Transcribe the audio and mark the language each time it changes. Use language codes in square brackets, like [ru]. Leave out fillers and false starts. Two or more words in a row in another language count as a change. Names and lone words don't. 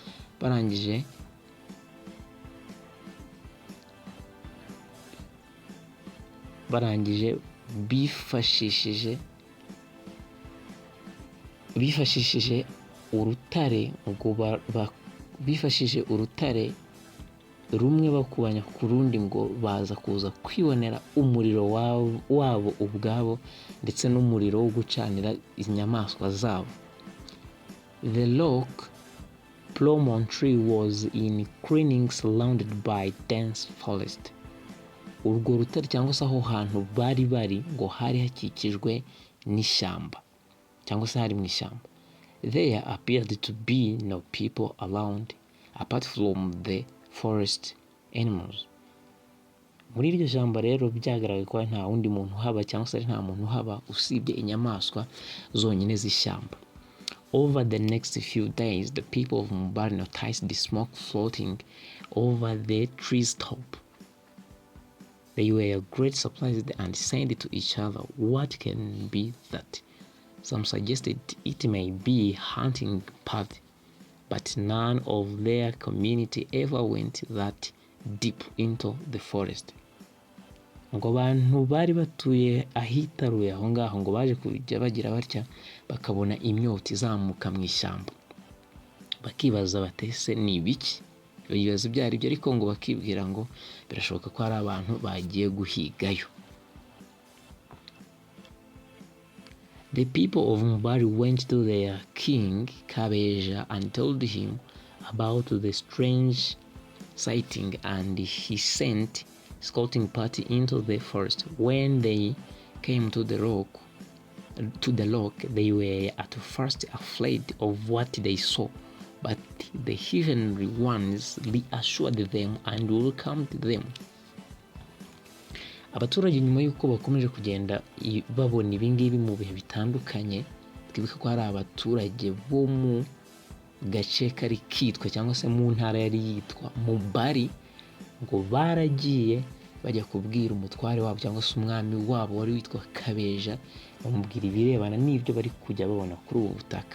[rw] barangije bifashishije urutare ngo bifashishije urutare rumwe bakubanya ku rundi, ngo baza kuza kwibonera umuriro wabo ubwabo ndetse n'umuriro wo gucanira inyamaswa zabo. [en] The rock promontory was in cleaning surrounded by dense forest. [rw] Urwo rutare cyangwa se aho hantu bari ngo hari hakikijwe n'ishyamba cyangwa se hari mu ishyamba. [en] There appeared to be no people around apart from the forest animals. [rw] Muri iryo shyamba rero byagaragaye ko nta wundi muntu uhaba cyangwa se nta muntu uhaba usibye inyamaswa zonyine z'ishyamba. [en] Over the next few days, the people of Mubali noticed the smoke floating over the tree's top. They were greatly surprised and said to each other, "What can be that?" Some suggested it may be hunting party, but none of their community ever went that deep into the forest. [rw] Ngo abantu bari batuye ahitaruye aho ngaho ngo baje kujya bagira batya bakabona imyotsi izamuka mu ishyamba, bakibaza batese ni ibiki, ibibazo byari byo, ariko ngo bakibwira ngo birashoboka ko ari abantu bagiye guhigayo. [en] The people of Mubali went to their king Kabeja and told him about the strange sighting, and he sent scouting party into the forest. When they came to the rock, they were at first afraid of what they saw, but the heavenly ones reassured them and welcomed them. [rw] Abaturage nyuma y'uko bakomeje kugenda babona ibingibi mu bihe bitandukanye, twibuka ko hari abaturage bo mu gace kari kitwa cyangwa se mu ntara yari yitwa Mubali, ngo baragiye bajya kubwira umutware wabo cyangwa se umwami wabo wari witwa Kabeja, bamubwira ibirebana n'ibyo bari kujya babona kuri ubu butaka.